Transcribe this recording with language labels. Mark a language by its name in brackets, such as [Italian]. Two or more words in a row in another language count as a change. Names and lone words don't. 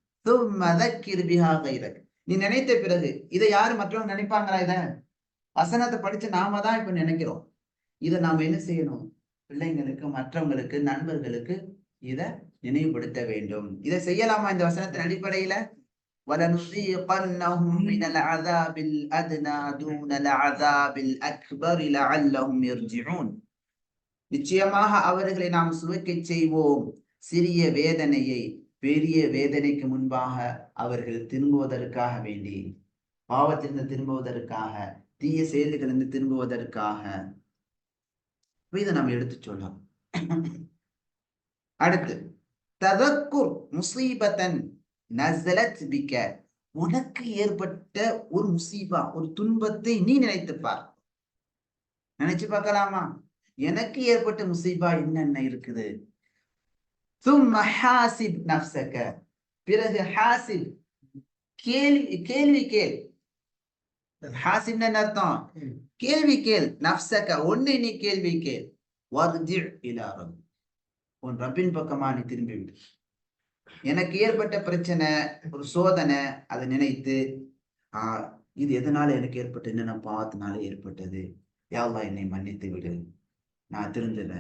[Tamil] நீ நினைத்த பிறகு இதை யாரு மற்றவங்க நினைப்பாங்களா? இத வசனத்தை படிச்சு நாம தான் இப்ப நினைக்கிறோம். இதை நாம என்ன செய்யணும்? பிள்ளைங்களுக்கு, மற்றவங்களுக்கு, நண்பர்களுக்கு இத நினைவுபடுத்த வேண்டும். இதை செய்யலாமா இந்த வசனத்தின் அடிப்படையில? [Arabic] وَلَنُذِيقَنَّهُم مِّنَ الْعَذَابِ الْأَدْنَىٰ دُونَ الْعَذَابِ الْأَكْبَرِ لَعَلَّهُمْ يَرْجِعُونَ. [Tamil] நிச்சயமாக அவர்களை நாம் சுவைக்கச் செய்வோம் சிறிய வேதனையை பெரிய வேதனைக்கு முன்பாக அவர்கள் திரும்புவதற்காக வேண்டி, பாவத்திலிருந்து திரும்புவதற்காக, தீய செயல்களிலிருந்து திரும்புவதற்காக. இதை நாம் எடுத்து சொல்லலாம். [Arabic] அடுத்து, تذكر مصيبة نزلت بك. [Tamil] உனக்கு ஏற்பட்ட ஒரு முசீபா, ஒரு துன்பத்தை நீ நினைத்துப்பார். நினைச்சு பார்க்கலாமா? எனக்கு ஏற்பட்ட முசீபா என்னென்ன இருக்குது? [Arabic] ثم حاسب نفسك. [Tamil] பிறகு ஹாசிப், கேள்வி கேள். ஹாசிப்னா என்ன அர்த்தம்? கேள்வி கேள். நஃப்ஸக, உன்னை நீ கேள்வி கேள். [Arabic] وارجع إلى ربي, [Tamil] உன் ரப்பின் பக்கமா நீ திரும்பி விடு. எனக்கு ஏற்பட்ட பிரச்சனை, ஒரு சோதனை, அதை நினைத்து இது எதனால எனக்கு ஏற்பட்டது, என்னென்ன பாவத்தினால ஏற்பட்டது, [Arabic] يا الله [Tamil] என்னை மன்னித்து விடு, நான் திருந்துறேன்.